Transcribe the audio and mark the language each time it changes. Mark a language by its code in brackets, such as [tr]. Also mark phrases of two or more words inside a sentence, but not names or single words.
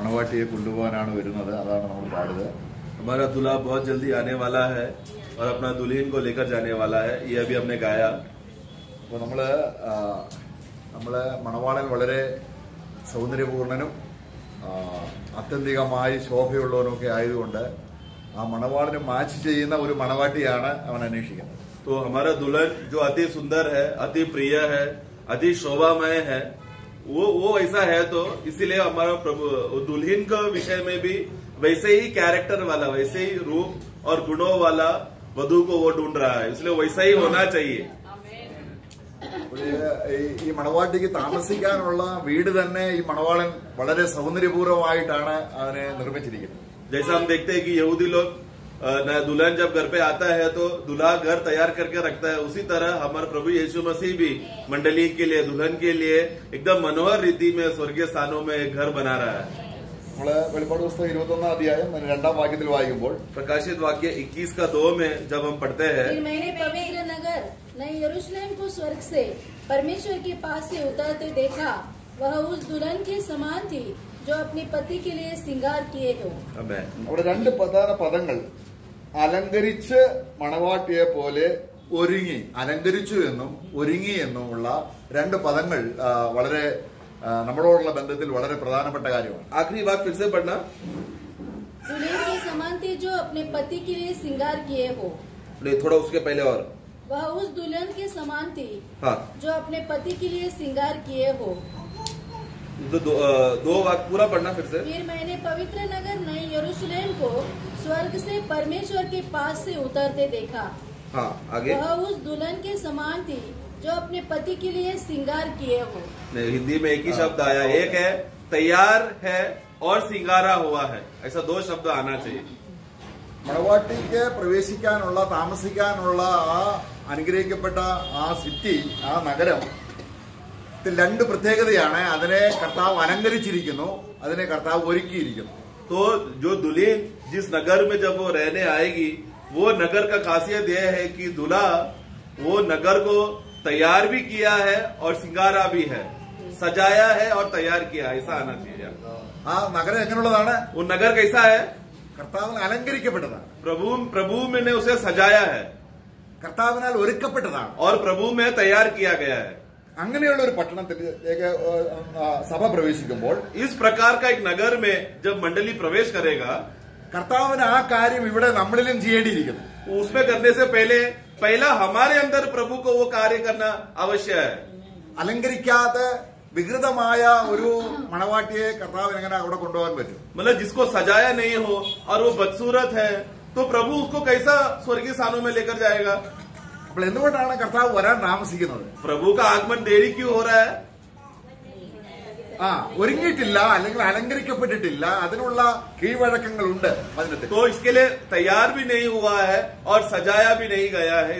[ml] മണവാട്ടിയെ കൊണ്ടുപോകാനാണ് വരുന്നത്. അതാണ് നമ്മൾ പാടുന്നത്. [hi] हमारा दूल्हा बहुत जल्दी आने वाला है और अपना दुल्हन को लेकर जाने वाला है. ये अभी हमने गाया. [ml] അപ്പോൾ നമ്മള് മണവാളൻ വളരെ സൗന്ദര്യപൂർണനും അത്യന്തികമായി ശോഭയുള്ളവനൊക്കെ ആയതുകൊണ്ട് ആ മണവാളിന് മാച്ച് ചെയ്യുന്ന ഒരു മണവാട്ടിയാണ് അവൻ അന്വേഷിക്കുന്നത്. [hi] तो हमारा दुल्हन जो अति सुंदर है, अति प्रिय है, अति शोभामय है, वो ऐसा है. तो इसीलिए हमारा प्रभु दुल्हन के विषय में भी वैसे ही कैरेक्टर वाला, वैसे ही रूप और गुणों वाला वधु को वो ढूंढ रहा है. इसलिए वैसा ही होना चाहिए. [ml] ഈ മണവാട്ടിക്ക് താമസിക്കാനുള്ള വീട് തന്നെ ഈ മണവാളൻ വളരെ സൗന്ദര്യപൂർവ്വമായിട്ടാണ് അതിനെ നിർമ്മിച്ചിരിക്കുന്നത്. [hi] जैसा हम देखते हैं कि यहूदी लोग दुल्हन जब घर पे आता है तो दूल्हा घर तैयार करके रखता है, उसी तरह हमारे प्रभु यीशु मसीह भी मंडली के लिए, दुल्हन के लिए एकदम मनोहर रीति में स्वर्गीय स्थानों में एक घर बना रहा है. [ml] നമ്മള് വെളിപ്പാട് പുസ്തകം 21 അധ്യായം 2 വാക്യത്തിൽ വായിക്കുമ്പോൾ [hi] प्रकाशित वाक्य 21:2 में जब हम पढ़ते हैं, मैंने पवित्र नगर नए यरूशलेम को स्वर्ग से परमेश्वर के पास से उतरते देखा. वह उस दुल्हन के समान थी जो अपने पति के लिए श्रृंगार किए हो. [ml] അവിടെ 2 പ്രധാന പദങ്ങൾ, അലങ്കരിച്ച് മണവാട്ടിയെ പോലെ ഒരുങ്ങി, അലങ്കരിച്ചു എന്നും ഒരുങ്ങി എന്നുമുള്ള 2 പദങ്ങൾ വളരെ നമ്മളോടുള്ള ബന്ധത്തിൽ വളരെ പ്രധാനപ്പെട്ട കാര്യമാണ്. [hi] आखिरी बात फिर से पढ़ना. दुल्हन के समान थे जो अपने पति के लिए श्रृंगार किए हो. नहीं, थोड़ा उसके पहले और. वह उस दुल्हन के समान थी हाँ, जो अपने पति के लिए श्रृंगार किए हो. तो दो वाक्य पूरा पढ़ना फिर से. फिर मैंने पवित्र नगर नए यरूशलेम को स्वर्ग से परमेश्वर के पास से उतरते देखा. हाँ, आगे. वह उस दुल्हन के समान थी जो अपने पति के लिए श्रृंगार किए हो. नहीं, हिंदी में एक ही शब्द आया. एक है तैयार है और सिंगारा हुआ है. ऐसा 2 शब्द आना चाहिए. [ml] മണവാട്ടിക്ക് പ്രവേശിക്കാനുള്ള, താമസിക്കാനുള്ള ആ അനുഗ്രഹിക്കപ്പെട്ട ആ സിറ്റി, ആ നഗരം 2 പ്രത്യേകതയാണ്. അതിനെ കർത്താവ് അലങ്കരിച്ചിരിക്കുന്നു, അതിനെ കർത്താവ് ഒരുക്കിയിരിക്കുന്നു. [hi] तो जो दुल्हन जिस नगर में जब वो रहने आएगी, वो नगर का खासियत यह है कि दूल्हा वो नगर को तैयार भी किया है और सिंगारा भी है, सजाया है और तैयार किया. ऐसा आना चाहिए. [ml] ആ നഗരം എങ്ങനെയുള്ളതാണ്? [hi] वो नगर कैसा है? [ml] കർത്താവിനാൽ അലങ്കരിക്കപ്പെട്ടതാണ്, [hi] प्रभु ने उसे सजाया है [ml] കർത്താവിനാൽ ഒരുക്കപ്പെട്ടതാണ്, [hi] और प्रभु में तैयार किया गया है. [ml] അങ്ങനെയുള്ള ഒരു പട്ടണത്തിലേക്ക് സഭ പ്രവേശിക്കുമ്പോൾ, [hi] इस प्रकार का एक नगर में जब मंडली प्रवेश करेगा, [ml] കർത്താവിന് ആ കാര്യം ഇവിടെ നമ്മളിലും ചെയ്യേണ്ടിയിരിക്കുന്നു. [hi] उसमें करने से पहला हमारे अंदर प्रभु को वो कार्य करना आवश्यक है. [ml] അലങ്കരിക്കാതെ വികൃതമായ ഒരു മണവാട്ടിയെ കർത്താവിന് എങ്ങനെ അവിടെ കൊണ്ടുപോകാൻ പറ്റും? [hi] मतलब जिसको सजाया नहीं हो और वो बदसूरत है, तो प्रभु उसको कैसा स्वर्गीय स्थानों में लेकर जाएगा? [ml] അപ്പോൾ എന്തുകൊണ്ടാണ് കർത്താവ് വരാൻ താമസിക്കുന്നത്? [hi] प्रभु का आगमन देरी क्यों हो रहा है? [ml] ഒരുങ്ങിയിട്ടില്ല, അല്ലെങ്കിൽ അലങ്കരിക്കപ്പെട്ടിട്ടില്ല, അതിനുള്ള കീഴ്വഴക്കങ്ങളുണ്ട് വചനത്തിൽ. [hi] तो इसके लिए तैयार भी नहीं हुआ है और सजाया भी नहीं गया है.